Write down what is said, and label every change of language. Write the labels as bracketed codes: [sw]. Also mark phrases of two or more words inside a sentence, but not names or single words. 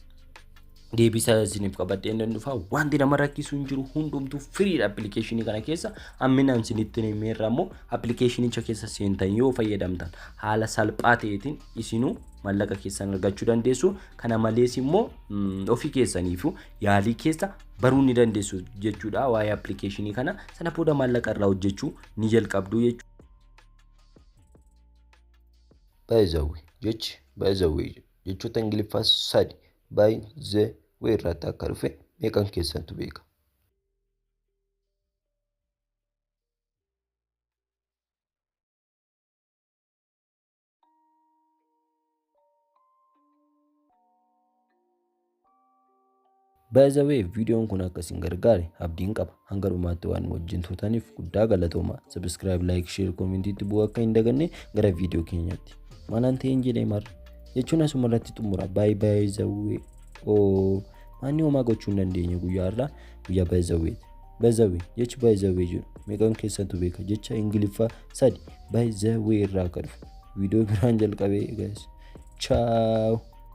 [om] Deebisaa isiniif qabadde dhufa. Wanti nama rakkisu hin jiru hundumtuu free appilikeeshinii kana keessa amminaan isinitti himeerra immoo appilikeeshinicha keessa seentan yoo fayyadamtan haala salphaa ta'eetiin isinuu maallaqa keessan argachuu dandeessu. Kana malees immoo ofii keessaniifu yaalii keessa baruu ni dandeessu jechuudha. Waa'ee appilikeeshinii kana sana booda maallaqa irraa hojjechuu ni jalqabdu jechuudha. [en] By the way [om] jechoota Ingiliffaa sadi [en] by the way [om] irratti akka dhufe meeqan keessantu beeka? [en] By the way [om] videoon kun akkasiin gargaare abdiin qaba. Hanga dhumaatti waan wajjin turtaniif guddaa galatooma. [en] Subscribe, like, share, comment [om] itti bu'uu akka hin daganne gara viidiyoo keenyaatti. Maanaan ta'een jedhee marra jechuun asuma irratti xumura. [en] By the way [om] maanni homaa gochuu hin dandeenye guyyaa irraa guyyaa [en] by the way [om] jechi [en] by the way [om] jedhu meeqan keessantu beeka? Jecha Ingiliffaa sadi [en] by the way [om] irraa akka dhufu viidiyoo biraan jalqabee guys. Ciao.